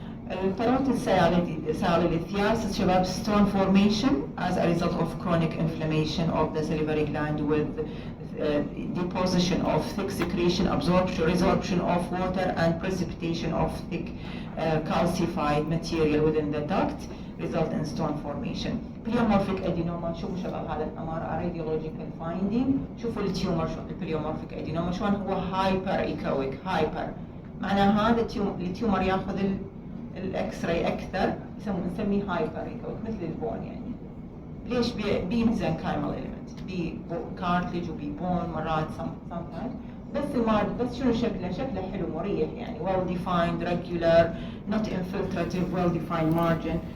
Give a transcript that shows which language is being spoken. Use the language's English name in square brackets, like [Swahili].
[Arabic] الباروتيد سياليثياس شباب [English] stone formation as a result of chronic inflammation of the salivary gland with deposition of thick secretion, resorption of water and precipitation of thick calcified material within the duct result in stone formation. Pleomorphic adenoma. [Arabic] شوفوا شباب هذا الأمر radiological finding. شوفوا التيومر البليومورفيك adenoma شلون هو hyper echoic. hyper معناه هذا التيومر ياخذ الاكس راي اكثر، نسميه هايبر ايكويك مثل البون. يعني ليش؟ بي ميزنكايمال element، بي كارتليج وبي بون مرات sometimes. بس المارد بس شنو شكله حلو مريح، يعني [English] well defined regular not infiltrative well defined margin.